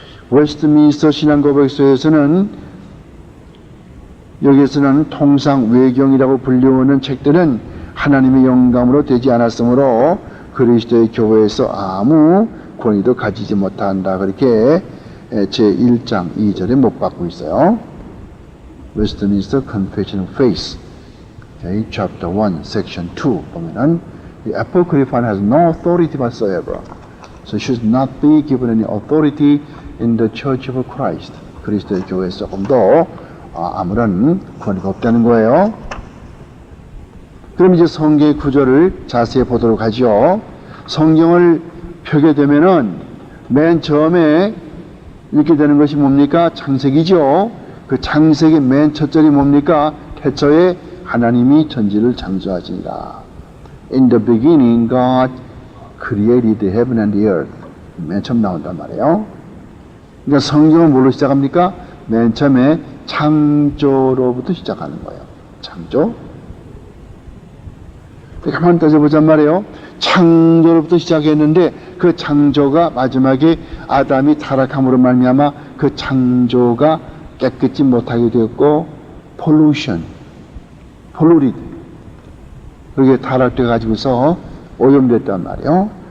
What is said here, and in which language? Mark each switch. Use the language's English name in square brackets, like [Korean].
[Korean] 웨스트민스터 신앙고백서에서는 여기에서는 통상 외경이라고 불리우는 책들은 하나님의 영감으로 되지 않았으므로 그리스도의 교회에서 아무 권위도 가지지 못한다. 그렇게 제1장 2절에 못 받고 있어요. [English] Westminster Confession of Faith, okay, chapter 1, section 2 [Korean] 보면은 [English] the Apocryphon has no authority whatsoever, so should not be given any authority in the Church of Christ. [Korean] 그리스도의 교회에서 조금 더 아무런 권위가 없다는 거예요. 그럼 이제 성경의 구조를 자세히 보도록 하죠. 성경을 펴게 되면은 맨 처음에 읽게 되는 것이 뭡니까? 창세기죠. 그 창세기 맨 첫 절이 뭡니까? 태초에 하나님이 천지를 창조하시니라. [English] In the beginning God created the heaven and the earth. [Korean] 맨 처음 나온단 말이에요. 그러니까 성경은 뭘로 시작합니까? 맨 처음에 창조로부터 시작하는 거예요. 창조. 가만히 따져보잔 말이에요. 창조로부터 시작했는데 그 창조가 마지막에 아담이 타락함으로 말미암아 그 창조가 깨끗이 못하게 되었고 polluted 그게 타락돼 가지고서 오염됐단 말이에요.